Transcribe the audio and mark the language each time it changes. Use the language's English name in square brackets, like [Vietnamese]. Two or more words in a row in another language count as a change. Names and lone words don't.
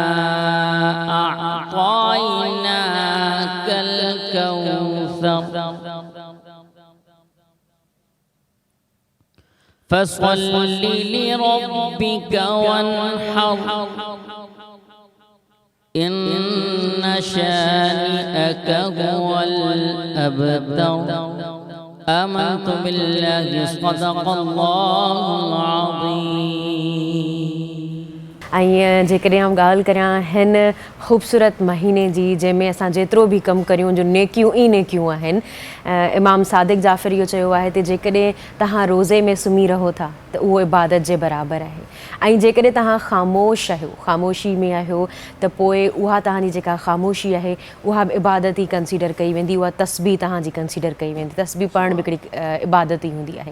[Arabic] اعطیناک الکوثر فصل لربک وانحر ان شانئک هو الابتر آمنت باللہ صدق اللہ العظیم. [Sindhi] ऐं जेकॾहिं आउं ॻाल्हि करियां हिन ख़ूबसूरत महीने जी जंहिंमें असां जेतिरो बि कमु करियूं जो नेकियूं ई नेकियूं आहिनि, इमाम सादिक जाफ़र इहो चयो आहे त जेकॾहिं तव्हां रोज़े में सुम्ही रहो था त उहो इबादत जे बराबरि आहे, ऐं जेकॾहिं तव्हां ख़ामोश आहियो, ख़ामोशी में आहियो त पोइ उहा तव्हांजी जेका ख़ामोशी आहे उहा बि इबादत ई कंसीडर कई वेंदी, उहा तस्बीह तव्हांजी कंसीडर कई वेंदी, तस्बीह पढ़ण बि हिकिड़ी इबादत ई हूंदी आहे.